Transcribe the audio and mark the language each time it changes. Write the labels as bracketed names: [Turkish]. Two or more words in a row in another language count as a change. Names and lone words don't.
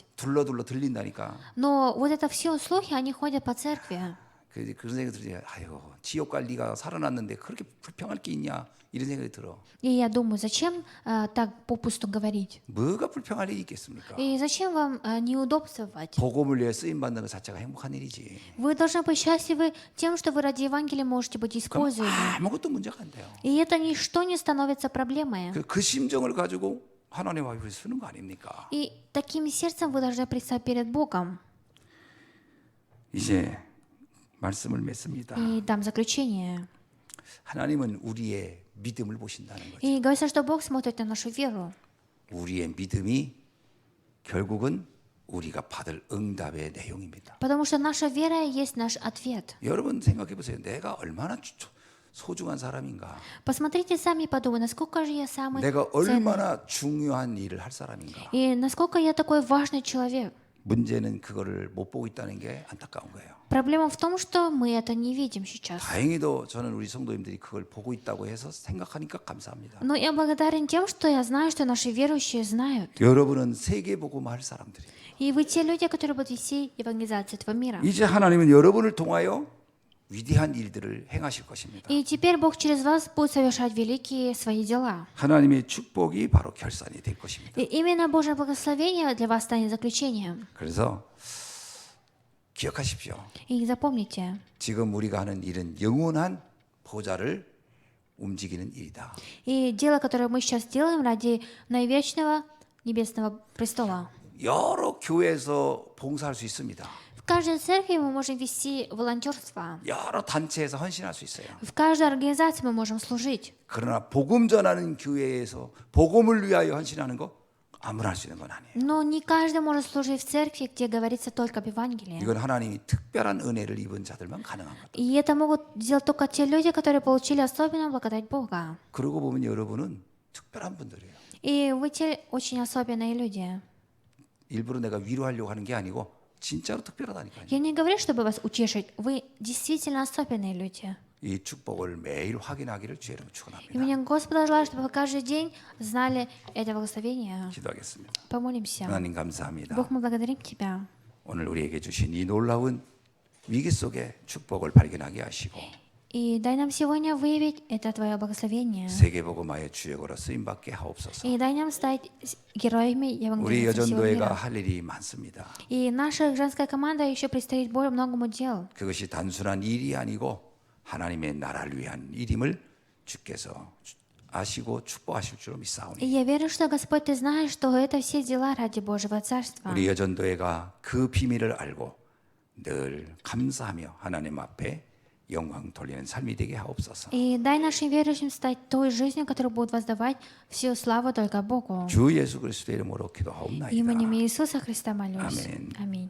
[Korean] 둘러둘러 들린다니까. [Russian] Но вот это все слухи, они ходят по церкви. [Korean] 그런 생각이 들어요. 아유, 지옥 갈 네가 살아났는데 그렇게 불평할 게 있냐 이런 생각이 들어. [Russian] И я думаю, зачем так попусту говорить? [Korean] 뭐가 불평할 일이 있겠습니까? [Russian] И зачем вам неудобствовать? [Korean] 복음을 위해 쓰임 받는 것 자체가 행복한 일이지. [Russian] Вы должны быть счастливы тем, что вы ради Евангелия можете быть [Korean] 그럼 [Russian] используемы. [Korean] 아무것도 문제가 안 돼요. [Russian] И это ничто не становится проблемой. [Korean] 그 심정을 가지고 하나님 앞에 서는 거 아닙니까? [Russian] И таким сердцем вы должны предстать перед Богом. [Korean] 이제 말씀을 맺습니다. [Russian] И дам заключение. [Korean] 하나님은 우리의 믿음을 보신다는 거죠. [Russian] И говорится, что Бог смотрит на нашу веру. [Korean] 우리의 믿음이 결국은 우리가 받을 응답의 내용입니다. [Russian] Потому что наша вера есть наш ответ. [Korean] 여러분 생각해 보세요. 내가 얼마나 소중한 사람인가? [Russian] Посмотрите сами и подумайте, насколько же я самый [Korean] 내가 [Russian] ценный. [Korean] 얼마나 중요한 일을 할 사람인가? [Russian] И насколько я такой важный человек. [Korean] 문제는 그거를 못 보고 있다는 게 안타까운 거예요. [Russian] Проблема в том, что мы это не видим сейчас. [Korean] 다행히도 저는 우리 성도님들이 그걸 보고 있다고 해서 생각하니까 감사합니다. [Russian] Но я благодарен тем, что я знаю, что наши верующие знают. [Korean] 여러분은 세계복음화 할 사람들이에요. [Russian] И вы те люди, которые будут вести евангелизацию этого мира. [Korean] 이제 하나님은 여러분을 통하여 위대한 일들을 행하실 것입니다. [Russian] И теперь Бог через вас будет совершать великие свои дела. [Korean] 하나님의 축복이 바로 결산이 될 것입니다. [Russian] И именно Божье благословение для вас станет заключением. [Korean] 그래서 기억하십시오. [Russian] И запомните, [Korean] 지금 우리가 하는 일은 영원한 보좌를 움직이는 일이다. [Russian] и дело, которое мы сейчас делаем ради наивечного небесного престола. [Korean] 여러 교회에서 봉사할 수 있습니다. [Russian] В каждой церкви мы можем вести волонтерство. [Korean] 여러 단체에서 헌신할 수 있어요. [Russian] В каждой организации мы можем служить. [Korean] 그러나 복음 전하는 교회에서 복음을 위하여 헌신하는 거 아무나 할 수 있는 건 아니에요. [Russian] Но не каждый может служить в церкви, где говорится только об Евангелии. [Korean] 이건 하나님이 특별한 은혜를 입은 자들만 가능한 거예요. [Russian] И это могут сделать только те люди, которые получили особенную благодать Бога. [Korean] 그러고 보면 여러분은 특별한 분들이에요. [Russian] И вы те очень особенные люди. [Korean] 일부러 내가 위로하려고 하는 게 아니고 진짜로 특별하다니까요. [Russian] Я не говорю, чтобы вас утешить. Вы действительно особенные люди. [Korean] 이 축복을 매일 확인하기를 주의 이름으로 [Russian] И [Korean] 축원합니다. [Russian] мне Господа желаю, чтобы вы каждый день знали это благословение. [Korean] 기도하겠습니다. [Russian] Помолимся. [Korean] 하나님 감사합니다. [Russian] Бог, мы благодарим Тебя. [Korean] 오늘 우리에게 주신 이 놀라운 위기 속에 축복을 발견하게 하시고 [Russian] И дай нам сегодня выявить это Твое благословение. [Korean] 세계복음화의 주역으로 쓰임받게 하옵소서. [Russian] И дай нам стать героями [Korean] 우리 [Russian] евангелизации всего [Korean] 여전도회가 [Russian] мира. [Korean] 할 일이 많습니다. [Russian] И наша женская команда еще предстоит более многому дел. [Korean] 그것이 단순한 일이 아니고 하나님의 나라를 위한 일임을 주께서 아시고 축복하실 줄로 [Russian] И [Korean] 믿사오니 [Russian] я верю, что, Господь, Ты знаешь, что это все дела ради Божьего Царства. [Korean] 우리 여전도회가 그 비밀을 알고 늘 감사하며 하나님 앞에 영광 돌리는 삶이 되게 하옵소서. [Russian] И дай нашим верующим стать той жизнью, которая будет воздавать всю славу только Богу. [Korean] 주 예수 그리스도의 이름으로 기도하옵나이다. [Russian] Именем Иисуса Христа молюсь. [Korean] 아멘. [Russian] Аминь.